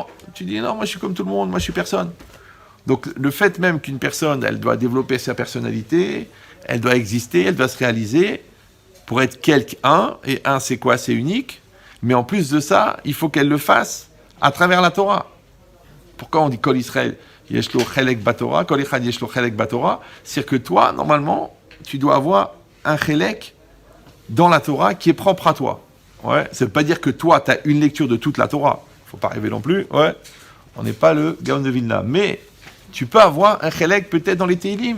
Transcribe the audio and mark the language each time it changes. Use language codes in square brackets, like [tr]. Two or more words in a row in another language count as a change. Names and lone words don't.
[fr] Tu dis, non, moi je suis comme tout le monde, moi je suis personne. Donc, le fait même qu'une personne, elle doit développer sa personnalité, elle doit exister, elle doit se réaliser, pour être quelqu'un, et un c'est quoi? C'est unique, mais en plus de ça, il faut qu'elle le fasse à travers la Torah. Pourquoi on dit [he] כל ישראל יש לו חלק בתורה, כל אחד יש לו חלק בתורה? [fr] C'est-à-dire que toi, normalement, tu dois avoir un Chelek dans la Torah qui est propre à toi. Ouais, ça ne veut pas dire que toi, tu as une lecture de toute la Torah. Il ne faut pas rêver non plus. Ouais, on n'est pas le Gaon de Vilna. Mais tu peux avoir un Chelek peut-être dans les Teilim.